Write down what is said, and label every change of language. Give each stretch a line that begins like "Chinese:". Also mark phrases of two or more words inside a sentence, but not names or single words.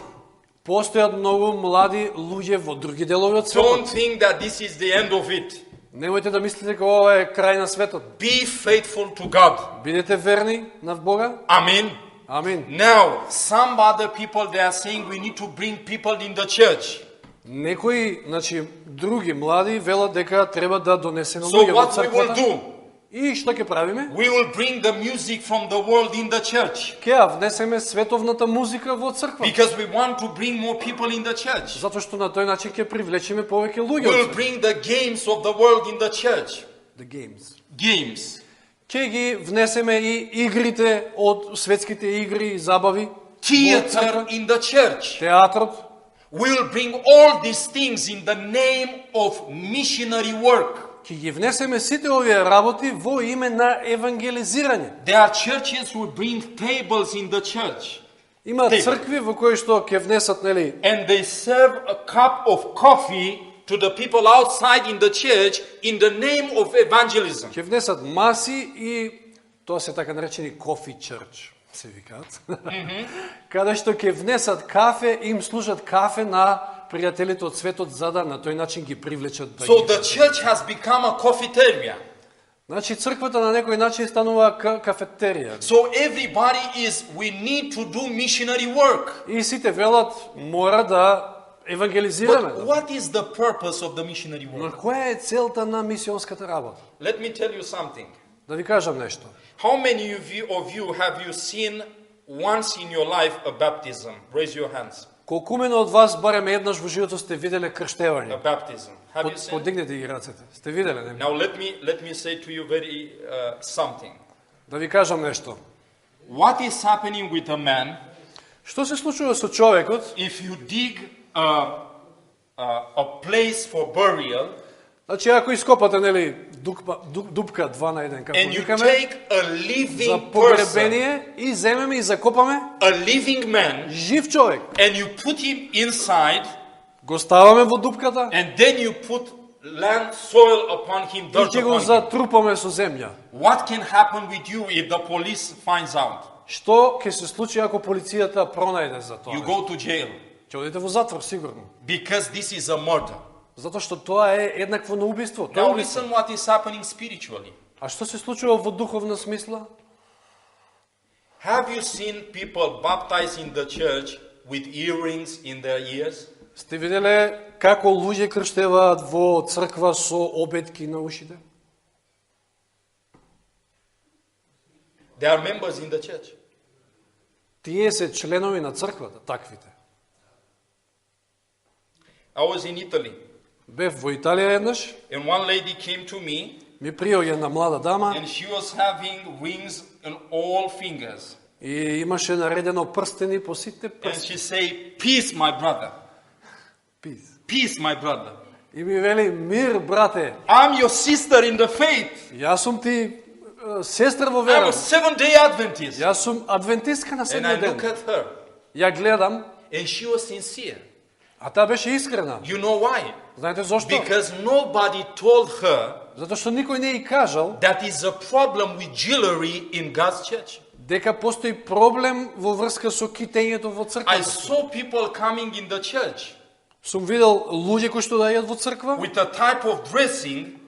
Macedonian: Постојат многу млади луѓе во други делови од
English: Don't
Macedonian: светот.
English: think that this is the end of it.
Macedonian: Немојте да мислите дека ова е крај на светот.
English: Be faithful to God.
Macedonian: Бидете верни на Бога.
English: Amen.
Macedonian: Амин.
English: Now, some other people, they are saying we need to bring people in the church.
Macedonian: Некои, значи, други млади велат дека треба да донесеме
English: So
Macedonian: луѓе во
English: what we will
Macedonian: црквата.
English: do?
Macedonian: И што ќе правиме?
English: We will bring the music from the world in the church
Macedonian: Ќе ја внесеме световната музика во црква.
English: because we want to bring more people in the church.
Macedonian: Затоа што на тој начин ќе привлечеме повеќе луѓе.
English: We will
Macedonian: од
English: bring the games of the world in the church. The games. Games.
Macedonian: Ќе ги внесеме и игрите од светските игри и забави. во
English: Theater
Macedonian: црква,
English: in the church.
Macedonian: Театрот.
English: We will bring all these things in the name of missionary work.
Macedonian: Ќе ги внесеме сите овие работи во име на евангелизирање.
English: There are churches who bring tables in the church
Macedonian: Има Тейбл. цркви во кои што ќе внесат, нели,
English: and they serve a cup of coffee to the people outside in the church in the name of evangelism.
Macedonian: ќе внесат маси и тоа се така наречени
English: coffee church,
Macedonian: се викаат. Каде што ќе внесат кафе, им служат кафе на пријателите од светот за да на тој начин ги привлечат да
English: So
Macedonian: ги.
English: the church has become a coffeeteria.
Macedonian: Значи црквата на некој начин станува кафетерија.
English: So we need to do missionary work.
Macedonian: И сите велат мора да евангелизираме.
English: But what is the purpose of the missionary
Macedonian: Но
English: work?
Macedonian: која е целта на мисионската работа?
English: Let me tell you something.
Macedonian: Да ви кажам нешто.
English: How many of you have you seen once in your life a baptism? Raise your hands.
Macedonian: Колкумено од вас барем еднаш во животот сте виделе
English: A
Macedonian: крштевање?
English: baptism. Have you seen?
Macedonian: Подигнете ги рацете. Сте виделе, не?
English: Now let me say to you very something.
Macedonian: Да ви кажам нешто.
English: What is happening with a man
Macedonian: Што се случува со човекот?
English: if you dig a place for burial
Macedonian: Значи, ако ископате, нели, дупка 2 на 1, како
English: and you
Macedonian: викаме,
English: take a
Macedonian: за
English: living person,
Macedonian: погребение и земеме и закопаме
English: a living man,
Macedonian: жив човек.
English: and you put him inside,
Macedonian: Го ставаме во дупката
English: and then you put land soil upon him,
Macedonian: и
English: dirt
Macedonian: ќе го
English: upon him.
Macedonian: затрупаме со земја.
English: What can happen with you if the police finds out?
Macedonian: Што ќе се случи ако полицијата пронајде за тоа?
English: You go to jail
Macedonian: Ќе одите во затвор, сигурно.
English: because this is a murder.
Macedonian: Затоа што тоа е еднакво на убиство. Тоа е
English: Now
Macedonian: убиство.
English: listen what is happening spiritually.
Macedonian: А што се случува во духовна смисла?
English: Have you seen people baptized in the church with earrings in their ears?
Macedonian: Сте виделе како луѓе крштеваат во црква со обетки на ушите?
English: They are members in the church.
Macedonian: Тие се членови на црквата, таквите.
English: I was in Italy,
Macedonian: Бев во Италија еднаш,
English: and one lady came to me,
Macedonian: ми приоѓа една млада дама
English: and she was having rings on all fingers.
Macedonian: и имаше наредено прстени по сите
English: And
Macedonian: прсти.
English: she say, "Peace, my brother.
Macedonian: Пис.
English: Peace, my brother.
Macedonian: И ми вели, мир, брате,
English: I'm your sister in the faith.
Macedonian: јас сум ти сестра во
English: I'm
Macedonian: вера.
English: a Seventh-day Adventist."
Macedonian: Јас сум адвентистка на
English: And I
Macedonian: седмиот
English: look
Macedonian: ден.
English: at her,
Macedonian: Ја гледам,
English: and she was sincere.
Macedonian: а таа беше искрена.
English: You know why?
Macedonian: Знаете зошто?
English: Because nobody told her
Macedonian: Затоа што никој не ја кажал
English: that is a problem with jewelry in God's church.
Macedonian: дека постои проблем во врска со китењето во
English: I
Macedonian: црквата.
English: saw people coming in the church
Macedonian: Сум видел луѓе кои што доаѓаат во црква
English: with a type of dressing,